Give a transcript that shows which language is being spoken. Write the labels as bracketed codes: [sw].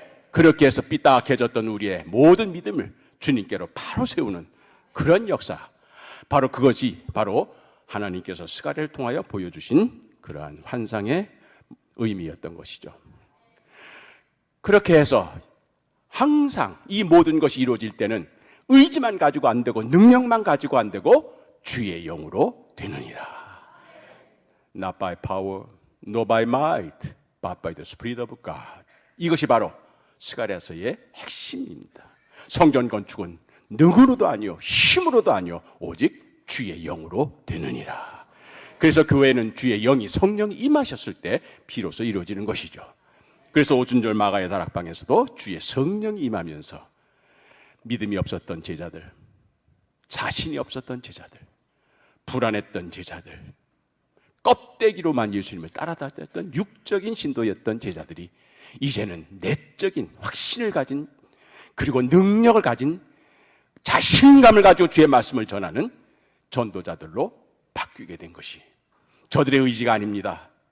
[ko] 그렇게 해서 삐딱해졌던 우리의 모든 믿음을 주님께로 바로 세우는 그런 역사, 바로 그것이 바로 하나님께서 스가랴를 통하여 보여주신 그러한 환상의 의미였던 것이죠. 그렇게 해서 항상 이 모든 것이 이루어질 때는 의지만 가지고 안 되고 능력만 가지고 안 되고 주의 영으로 되느니라. [en] Not by power, nor by might, but by the Spirit of God. [ko] 이것이 바로 스가랴서의 핵심입니다. 성전 건축은 능으로도 아니요 힘으로도 아니요 오직 주의 영으로 되느니라. 그래서 교회는 주의 영이, 성령이 임하셨을 때 비로소 이루어지는 것이죠. 그래서 오순절 마가의 다락방에서도 주의 성령이 임하면서 믿음이 없었던 제자들, 자신이 없었던 제자들, 불안했던 제자들, 껍데기로만 예수님을 따라다녔던 육적인 신도였던 제자들이 이제는 내적인 확신을 가진, 그리고 능력을 가진, 자신감을 가지고 주의 말씀을 전하는 전도자들로 바뀌게 된 것이 저들의 의지가 아닙니다.